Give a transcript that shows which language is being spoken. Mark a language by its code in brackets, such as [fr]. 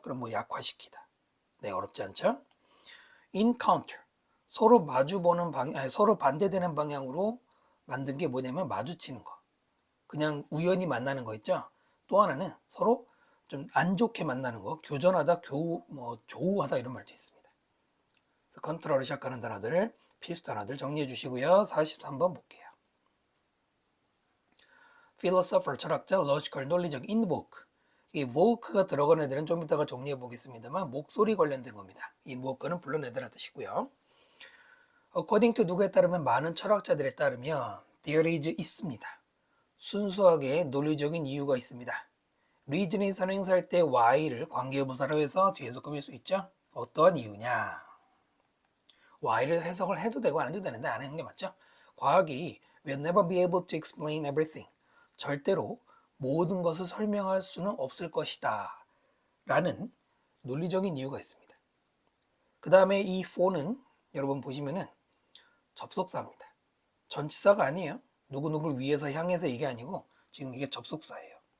[ko] 그럼 뭐 약화시키다. 네, 어렵지 않죠? encounter, 서로 마주보는 방향, 서로 반대되는 방향으로 만든 게 뭐냐면 마주치는 거. 그냥 우연히 만나는 거 있죠? 또 하나는 서로 좀 안 좋게 만나는 거, 교전하다, 조우하다 이런 말도 있습니다. 그래서 컨트롤을 시작하는 단어들, 필수 단어들 정리해 주시고요. 43번 볼게요. philosopher, 철학자, logical, 논리적, invoke. 이 voke가 들어간 애들은 좀 이따가 정리해 보겠습니다만 목소리 관련된 겁니다. invoke는 불러내다라는 뜻이고요. [en] according to [ko] 누구에 따르면 많은 철학자들에 따르면 [en] there is [ko] 있습니다. 순수하게 논리적인 이유가 있습니다. reason이 선행사할 때 why를 관계부사로 해서 뒤에서 꾸밀 수 있죠. 어떠한 이유냐. why를 해석을 해도 되고 안 해도 되는데 안 하는 게 맞죠. 과학이 [en] will never be able to explain everything. [ko] 절대로 모든 것을 설명할 수는 없을 것이다. 라는 논리적인 이유가 있습니다. 그 다음에 이 for는 여러분 보시면은 접속사입니다. 전치사가 아니에요. 누구누구를 위해서 향해서 이게 아니고 지금 이게 접속사예요.